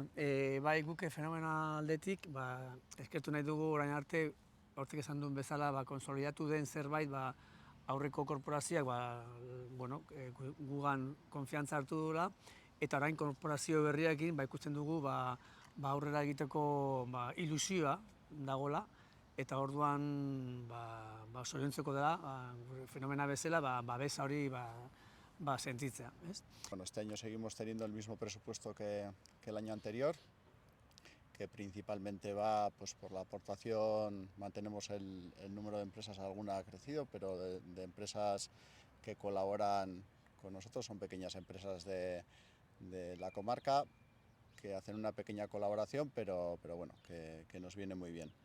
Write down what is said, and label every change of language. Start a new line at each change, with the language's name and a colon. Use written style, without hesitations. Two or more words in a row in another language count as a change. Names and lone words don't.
Basque: Bai, guke Fenomena aldetik, eskertu nahi dugu orain arte, hortik esan duen bezala, konsolidatu den zerbait, aurreko korporazioak gugan konfiantza hartu dula, eta orain korporazio berriakin ikusten dugu aurrera egiteko ilusioa dagola, eta orduan zoriontzeko dela, Fenomena bezala, babesa hori sentitzea.
Spanish: Bueno, este año seguimos teniendo el mismo presupuesto que el año anterior, que principalmente va pues, por la aportación, mantenemos el número de empresas, alguna ha crecido, pero de empresas que colaboran con nosotros, son pequeñas empresas de la comarca, que hacen una pequeña colaboración, pero bueno, que nos viene muy bien.